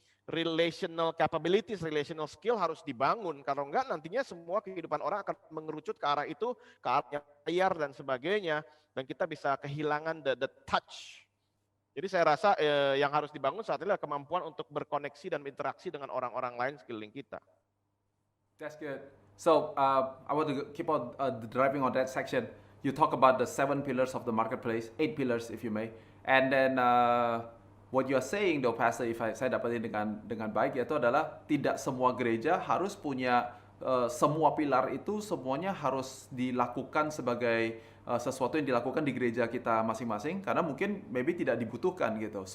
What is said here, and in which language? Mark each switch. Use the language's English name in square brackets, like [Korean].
[English] relational capabilities, relational skill harus dibangun. [Indonesian] Kalau enggak nantinya semua kehidupan orang akan mengerucut ke arah itu, ke arah layar dan sebagainya. Dan kita bisa kehilangan the touch. Jadi saya rasa yang harus dibangun saat ini adalah kemampuan untuk berkoneksi dan berinteraksi dengan orang-orang lain sekeliling kita. [English] That's good. So I want to keep on driving on that section. You talk about the 7 pillars of the marketplace, 8 pillars if you may, and then what you are saying, though, Pastor, if [Indonesian] saya dapatin dengan baik, yaitu adalah tidak semua gereja harus punya semua pilar itu semuanya harus dilakukan sebagai sesuatu yang dilakukan di gereja kita masing-masing, karena mungkin maybe tidak dibutuhkan gitu.